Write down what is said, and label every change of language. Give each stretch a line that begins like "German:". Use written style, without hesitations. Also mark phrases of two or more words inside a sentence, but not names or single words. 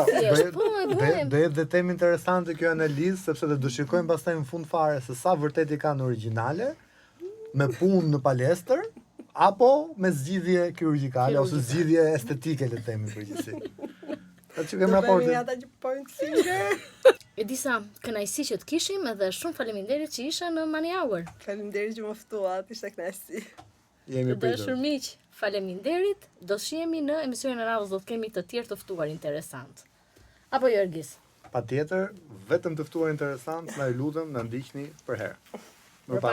Albanian: Po, do jetë dhe temë interesante kjo analizë, sepse do shikojmë pastaj në fund fare se sa vërtet i kanë origjinale, me punë në palestër, apo me zgjidhje kirurgjikale ose zgjidhje estetike le të themi përgjithësi. Atë që kemë raportin. Ata që
English: point finger.
Albanian: E disa kënaqësi që të kishim edhe shumë faleminderit që isha në Money Hour. Faleminderit që më ftuat, ishte kënaqësi. Jemi Të dashur miq, faleminderit. Do shihemi në emisionin e radhës, do të kemi të tjerë të ftuar interesant. Apo Jorgis? Patjetër, vetëm të ftuar interesant, na lutem na ndiqni për herë.